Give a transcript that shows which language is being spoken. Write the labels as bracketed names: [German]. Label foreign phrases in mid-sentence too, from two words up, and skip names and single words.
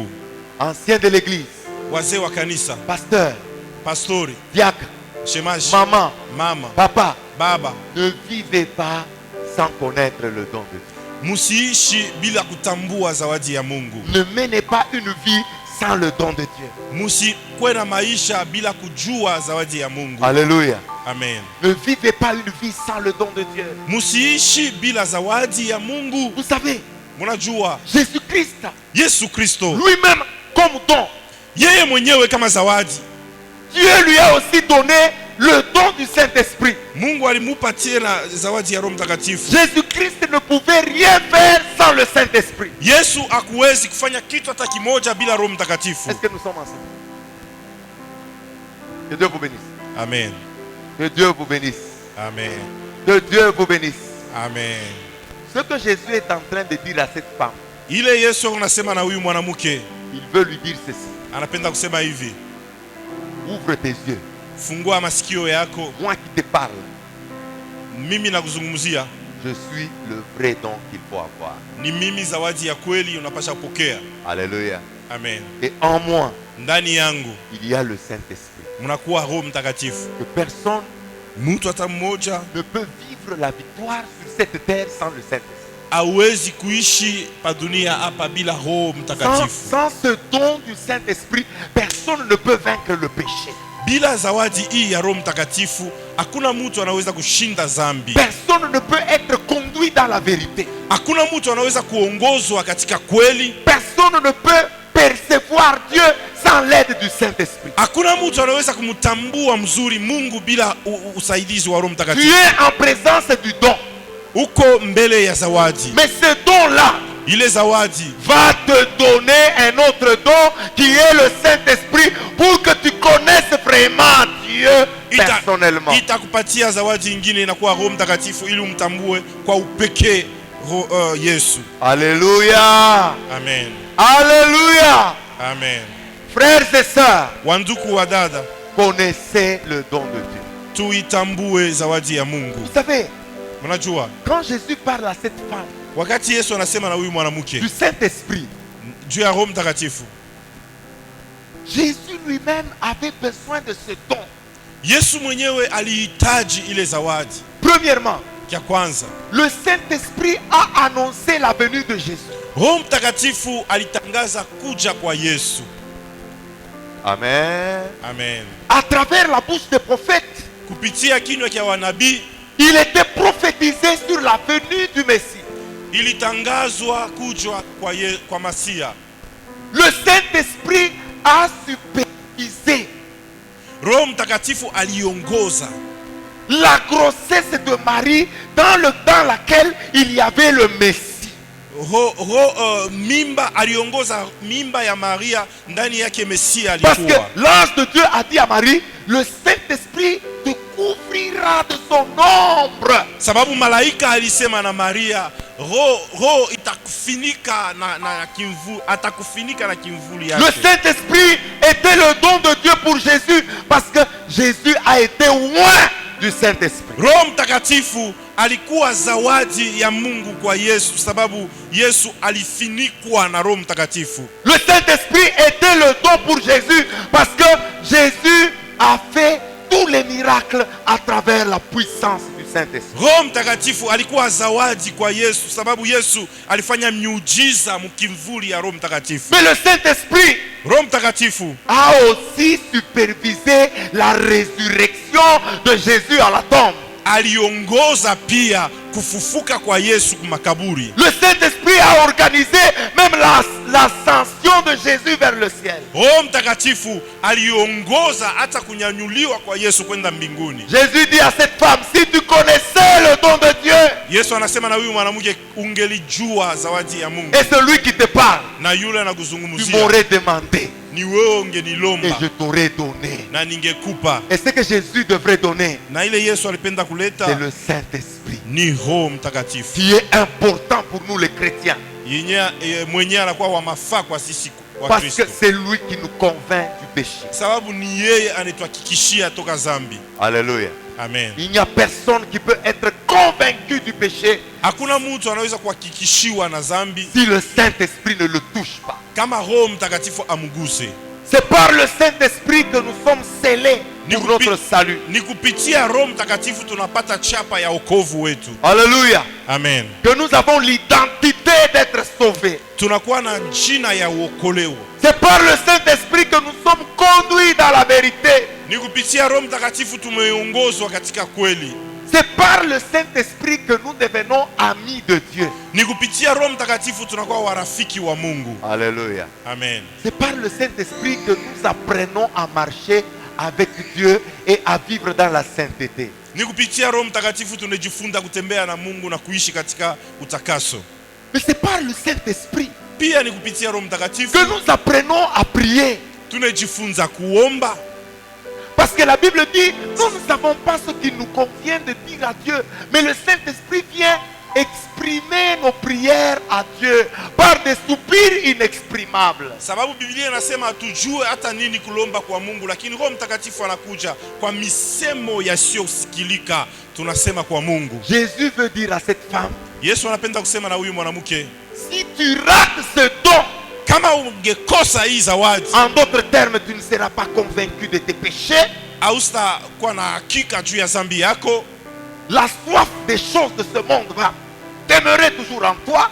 [French] Anciens de l'église. [Swahili] Wazee wa kanisa. [French] Pasteur. [Swahili] Pastori. [French] Diacre. [Swahili] Shemaji. [French] Maman. [Swahili] Mama. [French] Papa. [Swahili] Baba. [French] Ne vivez pas sans connaître le don de Dieu. [Swahili] Musiishi bila kutambua zawadi ya Mungu. [French] Ne menez pas une vie sans le don de Dieu. [Swahili] Musikwe na maisha bila kujua zawadi ya Mungu. [French] Alléluia. Amen. Ne vivez pas une vie sans le don de Dieu. [Swahili] Musiishi bila zawadi ya Mungu. [French] Vous savez, [Swahili] munajua [French] Jésus-Christ, [Swahili] Yesu Kristo [French] lui-même comme don, [Swahili] yeye mwenyewe kama zawadi. [French] Dieu lui a aussi donné le don du Saint-Esprit. [Swahili] Mungu alimupatia na zawadi ya Roho Mtakatifu. [French] Jésus-Christ ne pouvait rien faire sans le Saint-Esprit. [Swahili] Yesu hakuwezi kufanya kitu hata kimoja bila Roho Mtakatifu. [French] Est-ce que nous sommes ensemble? Que Dieu vous bénisse. Amen. Que Dieu vous bénisse. Amen. Que Dieu vous bénisse. Amen. Ce que Jésus est en train de dire à cette femme, [Swahili] ile Yesu anasema na huyu mwanamke, [French] il veut lui dire ceci. [Swahili] Anapenda kusema hivi. [French] Ouvre tes yeux. [Swahili] Fungua masikio yako. [French] Moi qui te parle. [Swahili] Mimi nakuzungumzia. [French] Je suis le vrai don qu'il faut avoir. [Swahili] Ni mimi zawadi ya kweli unapasha kupokea. [French] Alléluia. Amen. Et en moi, [Swahili] ndani yangu, [French] il y a le Saint-Esprit. [Swahili] Mnakuwa Roho Mtakatifu. [French] Que personne [Swahili] mtu hata mmoja [French] ne peut vivre la victoire sur cette terre sans le Saint-Esprit. [Swahili] Hawezi kuishi pa dunia hapa bila Roho Mtakatifu. [French] Sans ce don du Saint-Esprit, personne ne peut vaincre le péché. [Swahili] Bila zawadi hii ya Roho Mtakatifu, hakuna mtu anaweza kushinda dhambi. [French] Personne ne peut être conduit dans la vérité. [Swahili] Hakuna mtu anaweza kuongozwa katika kweli. [French] Personne ne peut percevoir Dieu sans l'aide du Saint-Esprit. [Swahili] Hakuna mtu anaweza kumtambua mzuri Mungu bila usaidizi wa Roho Mtakatifu. [French] Tu es en présence du don. [Swahili] Uko mbele ya zawadi. [French] Mais ce don-là, [Swahili] ile zawadi [French] va te donner un autre don qui est le Saint-Esprit pour que tu connaisses vraiment Dieu personnellement. [Swahili] Itakupatia zawadi nyingine inakuwa Roho Mtakatifu ili umtambue kwa upekee Yesu. [French] Alléluia. Amen. Alléluia. Amen. Frères et sœurs, [Swahili] wanduku wa dada, [French] connaissez le don de Dieu. [Swahili] Tuitambue zawadi ya Mungu. [French] Vous savez, [Swahili] mnajua [French] quand Jésus parle à cette femme, [Swahili] wakati Yesu anasema na huyu mwanamke [French] du Saint-Esprit, [Swahili] juu ya Roho Mtakatifu, [French] Jésus lui-même avait besoin de ce don. [Swahili] Yesu mwenyewe alihitaji ile zawadi. [French] Premièrement, [Swahili] ya kwanza, [French] le Saint-Esprit a annoncé la venue de Jésus. [Swahili] Roho Mtakatifu alitangaza kuja kwa Yesu. Amen. Amen. [French] À travers la bouche des prophètes, [Swahili] kupitia kinywa cha wanabii, [French] il était prophétisé sur la venue du Messie. [Swahili] Ilitangazwa kuja kwa Masia. [French] Le Saint-Esprit a supervisé. [Swahili] Roho Mtakatifu aliongoza [French] la grossesse de Marie dans laquelle il y avait le Messie. [Swahili] Mimba aliongoza mimba ya Maria, ndani yake Mesia alikuwa. [French] Parce que l'ange de Dieu a dit à Marie, le Saint-Esprit te couvrira de son ombre. [Swahili] Sababu malaika alisema na Maria, roho itakufunika na kimvuli, atakufunika na kimvuli yake. [French] Le Saint-Esprit était le don de Dieu pour Jésus parce que Jésus a été loin du Saint-Esprit. [Swahili] Roho Mtakatifu alikuwa zawadi ya Mungu kwa Yesu sababu Yesu alifunikwa na Roho Mtakatifu. [French] Le Saint-Esprit était le don pour Jésus parce que Jésus a fait tous les miracles à travers la puissance du Saint-Esprit. [Swahili] Roho Mtakatifu alikuwa zawadi kwa Yesu, sababu Yesu alifanya miujiza mkimvuli ya Roho Mtakatifu. [French] Mais le Saint-Esprit [Swahili] Roho Mtakatifu [French] a aussi supervisé la résurrection de Jésus à la tombe. [Swahili] aliongoza pia kufufuka kwa Yesu kumakaburi. [French] Le Saint-Esprit a organisé même l'ascension de Jésus vers le ciel. [Swahili] Roho Mtakatifu aliongoza hata kunyanyuliwa kwa Yesu kwenda mbinguni. [French] Jésus dit à cette femme, si tu connaissais le don de Dieu, [Swahili] Yesu anasema na huyu mwanamke, ungelijua zawadi ya Mungu, [French] et celui qui te parle, [Swahili] na yule [French] tu [Swahili] anakuzungumzia, [French] m'aurais demandé [Swahili] ni wewe [French] et [Swahili] ungenilomba [French] je t'aurais donné. [Swahili] na ningekupa. [French] Et ce que Jésus devrait donner, [Swahili] Na ile Yesu alipenda [French] c'est [Swahili] kuleta [French] le Saint-Esprit, [Swahili] ni Roho Mtakatifu, [French] qui est important pour nous les chrétiens, [Swahili] mwenye anakuwa wa mafaa kwa sisi wa [French] parce que [Swahili] Kristo, [French] c'est lui qui nous convainc du péché. [Swahili] sababu ni yeye anatuhakikishia toka zambi. [French] Alléluia. Amen. Il n'y a personne qui peut être convaincu du péché [Swahili] Hakuna mtu anaweza kuhakikishiwa na zambi [French] si le Saint-Esprit ne le touche pas. [Swahili] kama Roho Mtakatifu amguse. [French] C'est par le Saint-Esprit que nous sommes scellés pour notre salut. [Swahili] Ni kupitia Roho Mtakatifu tunapata chapa ya wokovu wetu. [French] Alléluia. Amen. Que nous avons l'identité d'être sauvés. [Swahili] Tunakuwa na jina ya uokolewa. [French] C'est par le Saint-Esprit que nous sommes conduits dans la vérité. [Swahili] Ni kupitia Roho Mtakatifu tumeongozwa katika kweli. [French] C'est par le Saint-Esprit que nous devenons amis de Dieu. [Swahili] Ni kupitia Roho Mtakatifu tunakuwa warafiki wa Mungu. [French] Alléluia. Amen. C'est par le Saint-Esprit que nous apprenons à marcher avec Dieu et à vivre dans la sainteté. [Swahili] Ni kupitia Roho Mtakatifu tunajifunza kutembea na Mungu na kuishi katika utakaso. [French] Mais c'est par le Saint-Esprit [Swahili] Pia ni kupitia Roho Mtakatifu [French] que nous apprenons à prier. [Swahili] tunajifunza kuomba. [French] Parce que la Bible dit, nous ne savons pas ce qu'il nous convient de dire à Dieu. Mais le Saint-Esprit vient exprimer nos prières à Dieu par des soupirs inexprimables. [Swahili] Sababu Biblia inasema hatujue hata nini kulomba kwa Mungu, lakini Roho Mtakatifu anakuja kwa misemo yasiyosikilika, tunasema kwa Mungu. [French] Jésus veut dire à cette femme, [Swahili] Yesu anapenda kusema na huyu mwanamke, [French] si tu rates ce don, [Swahili] kama ungekosa hii zawadi, [French] en d'autres termes, tu ne seras pas convaincu de tes péchés. [Swahili] hautakuwa na hakika juu ya dhambi yako. [French] La soif des choses de ce monde va demeurer toujours en toi.